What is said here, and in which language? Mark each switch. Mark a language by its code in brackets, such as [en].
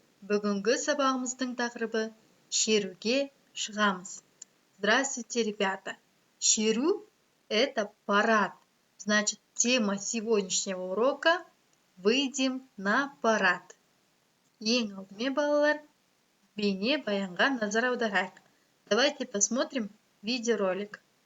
[kk] Бүгінгі сабағымыздың тақырыбы шеруге шығамыз. [ru] Здравствуйте, ребята. Шеру – это парад. Значит, тема сегодняшнего урока – выйдем на парад. [kk] Ең алдымен, балалар, бейне баянға назар аударайық. [ru] Давайте посмотрим видеоролик.